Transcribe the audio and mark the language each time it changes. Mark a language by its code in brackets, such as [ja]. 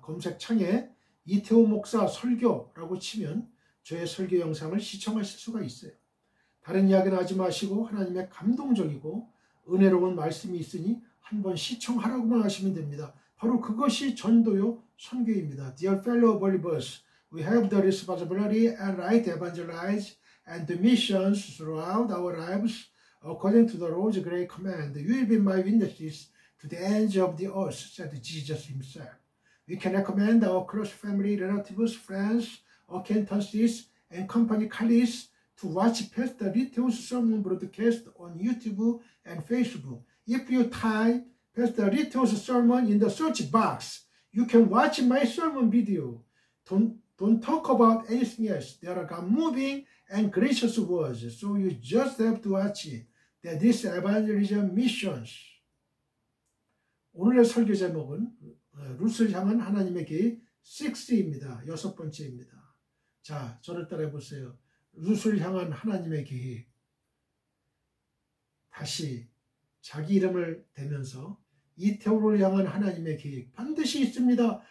[ko] 검색창에 이태호 목사 설교라고 치면 저의 설교 영상을 시청하실 수가 있어요. 다른 이야기는 하지 마시고 하나님의 감동적이고 은혜로운 말씀이 있으니 한번 시청하라고만 하시면 됩니다. 바로 그것이 전도요 선교입니다. [en] Dear fellow believers, we have the responsibility and right to evangelize and the missions throughout our lives according to the Lord's great command. You will be my witnesses to the ends of the earth, said Jesus himself. We can recommend our close family, relatives, friends, acquaintances, and company colleagues to watch Pastor Rito's sermon broadcast on YouTube and Facebook. If you type Pastor Rito's sermon in the search box, you can watch my sermon video. Don't talk about anything else. There are God-moving and gracious words, so you just have to watch it. That this evangelism missions. [ko] 오늘의 설교 제목은 룻을 향한 하나님의 계획 6입니다. 6번째입니다. 자, 저를 따라해 보세요. 룻을 향한 하나님의 계획. 다시 자기 이름을 대면서 이태호를 향한 하나님의 계획 반드시 있습니다.